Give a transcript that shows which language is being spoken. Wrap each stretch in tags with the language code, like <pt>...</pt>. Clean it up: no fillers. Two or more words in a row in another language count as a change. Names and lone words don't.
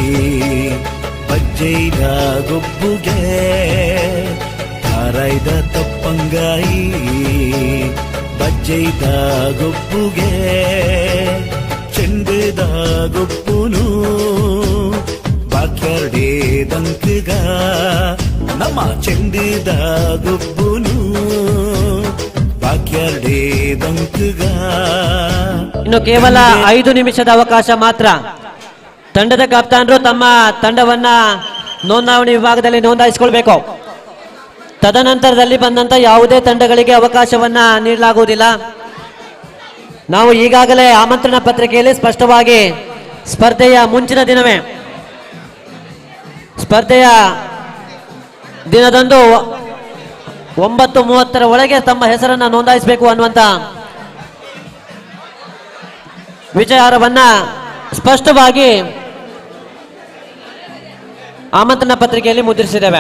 <tcy>ಬಜ್ಜೈದ ಗೊಬ್ಬುಗೆ ತಾರೈದ ತಪ್ಪಂಗಾಯಿ ಬಜ್ಜೈದ ಗೊಬ್ಬುಗೆ ಚೆಂಡದ ಗೊಬ್ಬುನು ಬಾಕ್ಯಾರ್ಡೇ ದಂಕಗ ನಮ್ಮ ಚೆಂಡದ ಗೊಬ್ಬುನು ಬಾಕ್ಯಾರ್ಡೇ ದಂಕಗ.</tcy> <kn>ಇನ್ನು ಕೇವಲ 5 ನಿಮಿಷದ ಅವಕಾಶ ಮಾತ್ರ. ತಂಡದ ಕಪ್ತಾನರು ತಮ್ಮ ತಂಡವನ್ನ ನೋಂದಾವಣಿ ವಿಭಾಗದಲ್ಲಿ ನೋಂದಾಯಿಸಿಕೊಳ್ಬೇಕು. ತದನಂತರದಲ್ಲಿ ಬಂದಂತ ಯಾವುದೇ ತಂಡಗಳಿಗೆ ಅವಕಾಶವನ್ನ ನೀಡಲಾಗುವುದಿಲ್ಲ. ನಾವು ಈಗಾಗಲೇ ಆಮಂತ್ರಣ ಪತ್ರಿಕೆಯಲ್ಲಿ ಸ್ಪಷ್ಟವಾಗಿ ಸ್ಪರ್ಧೆಯ ಮುಂಚಿನ ದಿನವೇ ಸ್ಪರ್ಧೆಯ ದಿನದಂದು 9:30 ಒಳಗೆ ತಮ್ಮ ಹೆಸರನ್ನ ನೋಂದಾಯಿಸಬೇಕು ಅನ್ನುವಂತ ವಿಚಾರವನ್ನ ಸ್ಪಷ್ಟವಾಗಿ ಆಮಂತ್ರಣ ಪತ್ರಿಕೆಯಲ್ಲಿ ಮುದ್ರಿಸಿದ್ದೇವೆ.</kn>